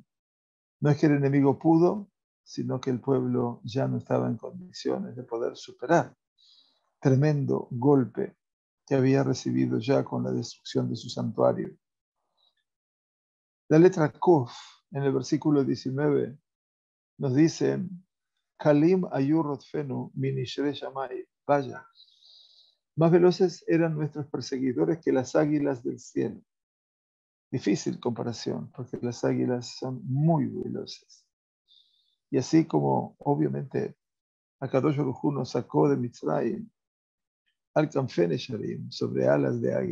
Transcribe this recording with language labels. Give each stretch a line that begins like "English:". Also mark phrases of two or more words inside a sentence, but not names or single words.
Spanish: No es que el enemigo pudo, sino que el pueblo ya no estaba en condiciones de poder superar tremendo golpe que había recibido ya con la destrucción de su santuario. La letra Kof, en el versículo 19, nos dice,
Hebrew: קלים היו רודפינו מנשרי שמים.
Spanish: Vaya, más veloces eran nuestros perseguidores que las águilas del cielo. Difícil comparación, porque las águilas son muy veloces. Y así como, obviamente,
Hebrew: הקדוש ברוך הוא
Spanish: nos sacó de Mitzrayim,
Hebrew: על כנפי נשרים,
Spanish: sobre alas de águila.